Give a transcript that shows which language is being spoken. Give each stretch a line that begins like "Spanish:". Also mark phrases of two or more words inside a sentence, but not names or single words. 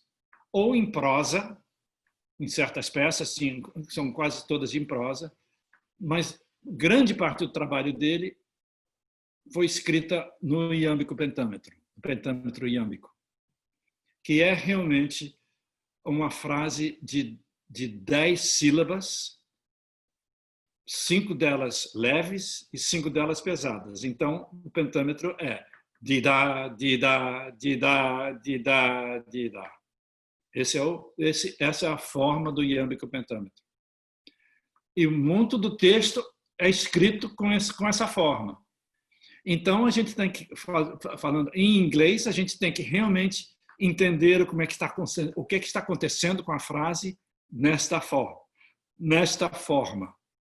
Portuguese: Ou em prosa, em certas peças, sim, são quase todas em prosa, mas grande parte do trabalho dele foi escrita no iâmbico pentâmetro iâmbico, que é realmente uma frase de 10 sílabas, 5 delas leves e 5 delas pesadas. Então, o pentâmetro é di-da, di-da, di-da, di-da, di-da. Essa é a forma do iâmbico pentâmetro. E muito do texto é escrito com essa forma. Então, a gente tem que, falando em inglês, a gente tem que realmente entender o que está acontecendo com a frase nesta forma.